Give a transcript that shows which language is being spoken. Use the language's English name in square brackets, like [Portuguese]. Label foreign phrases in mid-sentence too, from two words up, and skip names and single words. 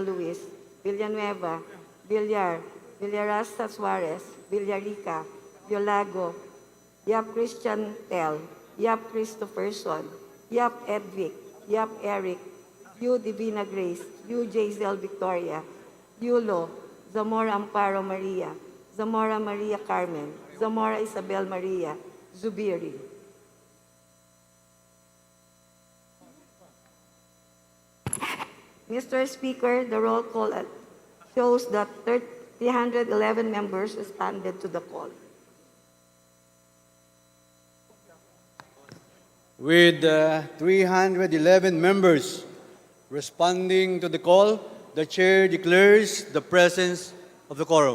[English] Luis, Villanueva, Villar, Villarasta Suarez, Villarica, Violago, Yap Christian Tel, Yap Christopherson, Yap Edvic, Yap Eric, Yu Divina Grace, Yu Jazel Victoria, Yulo, Zamora Amparo Maria, Zamora Maria Carmen, Zamora Isabel Maria, Zubiri. Mr. Speaker, the roll call shows that 311 members responded to the call. With 311 members responding to the call, the chair declares the presence of the quorum.